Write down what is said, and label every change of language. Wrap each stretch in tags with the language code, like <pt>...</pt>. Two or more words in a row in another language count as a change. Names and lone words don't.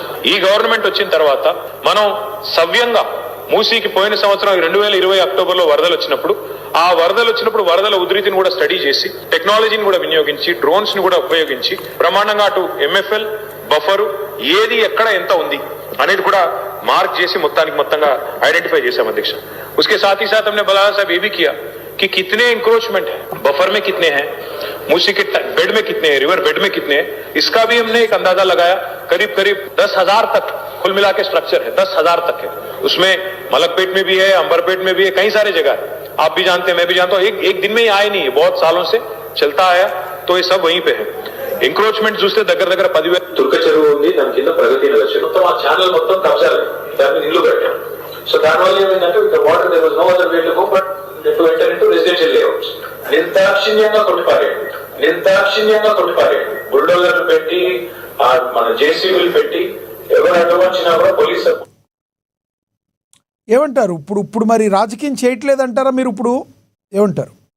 <te>ఈ గవర్నమెంట్ వచ్చిన తర్వాత మనం సవ్యంగా మూసీకి పోయిన సంవత్సరం 2020 అక్టోబర్లో వరదలు వచ్చినప్పుడు, ఆ వరదలు వచ్చినప్పుడు వరదల ఉధృతిని కూడా స్టడీ చేసి, టెక్నాలజీని కూడా వినియోగించి, డ్రోన్స్ ని కూడా ఉపయోగించి బ్రహ్మాండంగా అటు ఎంఎఫ్ఎల్ బఫరు ఏది ఎక్కడ ఎంత ఉంది అనేది కూడా మార్క్ చేసి మొత్తంగా ఐడెంటిఫై చేశాం अध्यक्ष।</te> <hi>उसके साथ ही साथ हमने बलाला साहब ये भी किया कि कितने इंक्रोचमेंट है, बफर में कितने हैं, मूसी के बेड में कितने हैं,</hi> <en>river bed</en> <hi>में कितने हैं, इसका भी हमने एक अंदाजा लगाया। करीब 10,000 तक कुल मिला के स्ट्रक्चर है, 10,000 तक है। उसमें मलकपेट में भी है, अंबरपेट में भी है, कई सारे जगह है। आप भी जानते हैं, मैं भी जानता हूँ, एक दिन में ही आए नहीं है, बहुत सालों से चलता आया, तो ये सब वहीं पे है।</hi> <te>ఎంక్రోచ్మెంట్ చూస్తే దగ్గర 10,000 తుర్క చెరువు ఉంది, దాని కింద ప్రగతి నగర్ మొత్తం ఆ ఛానల్ మొత్తం కబ్జాలు, దాన్ని ఇల్లు కట్టాం।</te> <en>సో</en> <te>దానివల్ల ఏమైందంటే ఇక్కడ</te> <en>water there was no other way to go but to enter into residential layouts.</en> <te>నిర్దాక్షిణ్యంగా కొట్టిపారేయండి, బుల్డోజర్లు పెట్టి మన జేసీబీలు పెట్టి ఎవరు అడ్డుకొచ్చినా కూడా పోలీసు ఏమంటారు? ఇప్పుడు మరి రాజకీయం చేయట్లేదంటారా మీరు? ఇప్పుడు ఏమంటారు?</te>